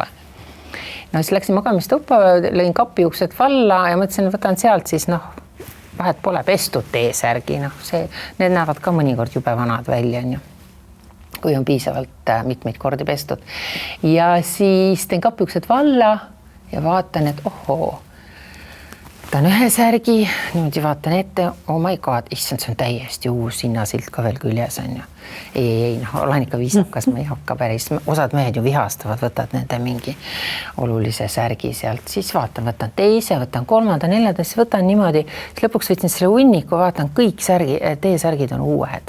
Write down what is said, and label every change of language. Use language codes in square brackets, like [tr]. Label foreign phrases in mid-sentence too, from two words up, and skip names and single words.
[et] No siis läksin magamistuppa, lõin kapi uksed valla ja mõtlesin, võtan sealt siis vahet pole pestud T-särgi, need näevad ka mõnikord jube vanad välja, on ju. Kui on piisavalt mitmeid kordi pestud. Ja siis teen kapiuksed valla ja vaatan, et ohoo, võtan ühe särgi, niimoodi vaatan ette, [en] oh my god, [et] issand, see on täiesti uus hinnasilt ka veel küljes, on ju. Ei, olen ikka viisakas, ma ei hakka päris, osad mehed ju vihastavad, võtad nende mingi olulise särgi sealt, siis vaatan, võtan teise, võtan kolmanda, neljanda, siis võtan niimoodi, siis lõpuks võtsin selle hunniku, vaatan, kõik T-särgid on uued.